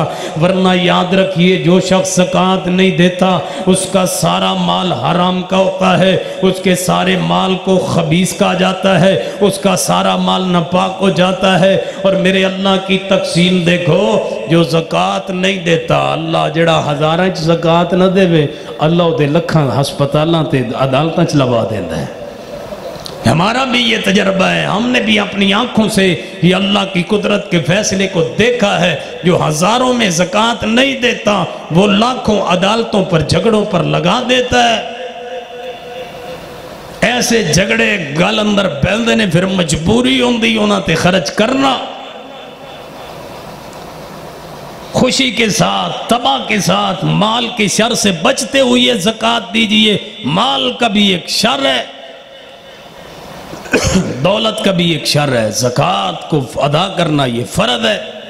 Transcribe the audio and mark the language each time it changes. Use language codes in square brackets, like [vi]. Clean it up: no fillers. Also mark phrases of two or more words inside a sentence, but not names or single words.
[ur] ورنہ یاد رکھیے جو شخص زکوٰۃ نہیں دیتا اس کا سارا مال حرام کا ہوتا ہے، اس کے سارے مال کو خبیث کہا جاتا ہے، اس کا سارا مال ناپاک ہو جاتا ہے۔ اور میرے اللہ کی تقسیم دیکھو، جو زکوٰۃ نہیں دیتا [pa] اللہ جڑا ہزاراں چ زکوٰۃ نہ دے اللہ دے لکھاں ہسپتالاں تے عدالتاں چ لوا دیندا ہے۔ [ur] ہمارا بھی یہ تجربہ ہے، ہم نے بھی اپنی آنکھوں سے یہ اللہ کی قدرت کے فیصلے کو دیکھا ہے۔ جو ہزاروں میں زکوٰۃ نہیں دیتا وہ لاکھوں عدالتوں پر جھگڑوں پر لگا دیتا ہے۔ [pa] ایسے جھگڑے گل اندر بیندے نے پھر مجبوری ہوندی انہاں تے خرچ کرنا۔ [ur] خوشی کے ساتھ تباہ کے ساتھ مال کے شر سے بچتے ہوئے زکوٰۃ دیجئے۔ مال کا بھی ایک شر ہے، دولت کا بھی ایک شر ہے، زکوٰۃ کو ادا کرنا یہ فرض ہے۔